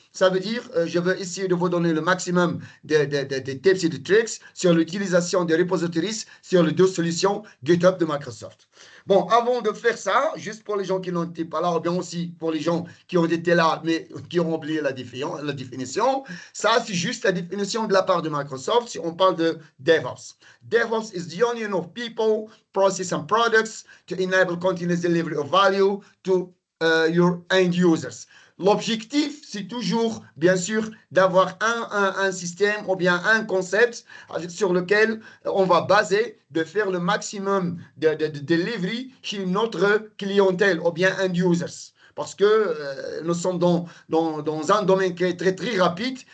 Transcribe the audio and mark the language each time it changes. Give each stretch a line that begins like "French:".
French: Ça veut dire, je veux essayer de vous donner le maximum de tips et de tricks sur l'utilisation des repositories sur les deux solutions GitHub de Microsoft. Bon, avant de faire ça, juste pour les gens qui n'ont été pas là, ou bien aussi pour les gens qui ont été là, mais qui ont oublié la définition, ça, c'est juste la définition de la part de Microsoft si on parle de DevOps.
English: DevOps is the union of people, process and products to enable continuous delivery of value to your end users.
French: L'objectif, c'est toujours, bien sûr, d'avoir un système ou bien un concept sur lequel on va baser de faire le maximum de delivery chez notre clientèle ou bien end users. Parce que nous sommes dans un domaine qui est très, très rapide.